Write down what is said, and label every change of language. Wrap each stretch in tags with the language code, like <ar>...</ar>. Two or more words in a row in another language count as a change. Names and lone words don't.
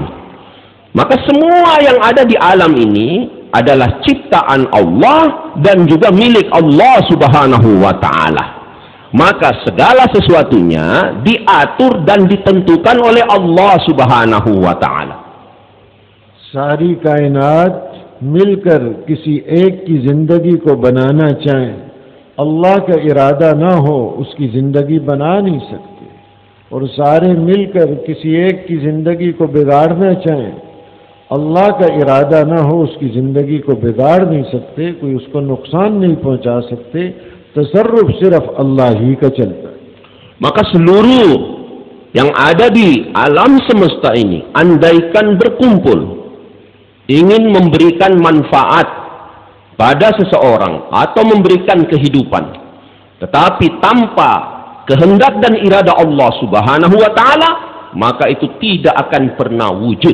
<id>Maka semua yang ada di alam ini adalah ciptaan Allah dan juga milik Allah</id> <ar>سبحانه وتعالى.</ar> <id>Maka segala sesuatunya diatur dan ditentukan oleh Allah</id> <ar>سبحانه وتعالى.</ar> <ur>ساری کائنات مل کر کسی ایک کی زندگی کو بنانا چاہیں، اللہ کا ارادہ نہ ہو اس کی زندگی بنا نہیں سکتے، اور سارے مل کر کسی ایک کی زندگی کو بگاڑنا چاہیں، اللہ کا ارادہ نہ ہو اس کی زندگی کو بگاڑ نہیں سکتے، کوئی اس کو نقصان نہیں پہنچا سکتے. تصرف صرف اللہ ہی کا چلتا ہے.</ur> <id>Maka seluruh yang ada di alam semesta ini, andaikan berkumpul ingin memberikan manfaat pada seseorang atau memberikan kehidupan, tetapi tanpa kehendak dan irada Allah</id> <ar>سبحانه وتعالى,</ar> <id>maka itu tidak akan pernah wujud.</id>